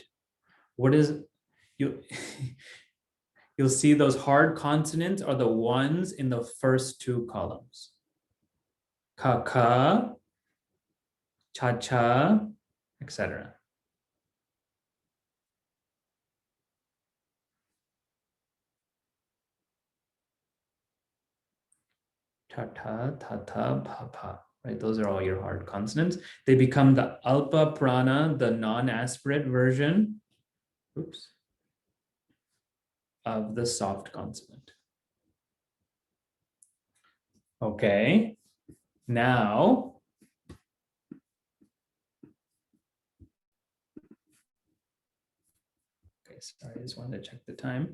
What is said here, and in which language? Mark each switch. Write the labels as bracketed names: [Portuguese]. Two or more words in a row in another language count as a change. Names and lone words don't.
[English] What is you? You'll see those hard consonants are the ones in the first two columns. Ka ka, cha cha, etc. Ta ta, ta ta, pa pa. Right, those are all your hard consonants. They become the [Sanskrit] alpa prana, [English] the non-aspirate version. Oops. Of the soft consonant. Okay, now sorry, I just wanted to check the time.